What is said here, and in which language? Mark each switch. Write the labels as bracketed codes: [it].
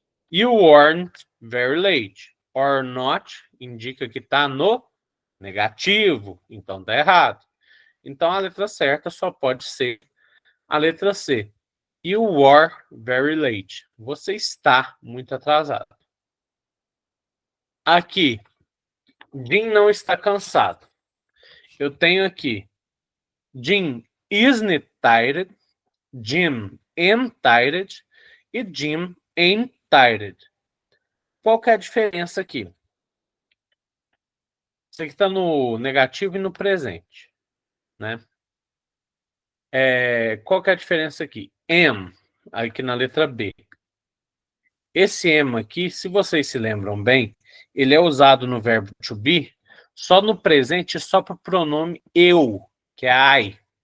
[en] You weren't very late. [pt] Or not indica que está no negativo. Então, está errado. Então, a letra certa só pode ser a letra C. [en] You were very late. [pt] Você está muito atrasado. Aqui, Jim não está cansado. Eu tenho aqui [en] Jim isn't tired, Jim am tired e Jim ain't tired. [pt] Qual que é a diferença aqui? Isso aqui está no negativo e no presente, né? Qual que é a diferença aqui? Am, aqui na letra B. Esse am aqui, se vocês se lembram bem, ele é usado no verbo to be só no presente, só para o pronome eu, que é I.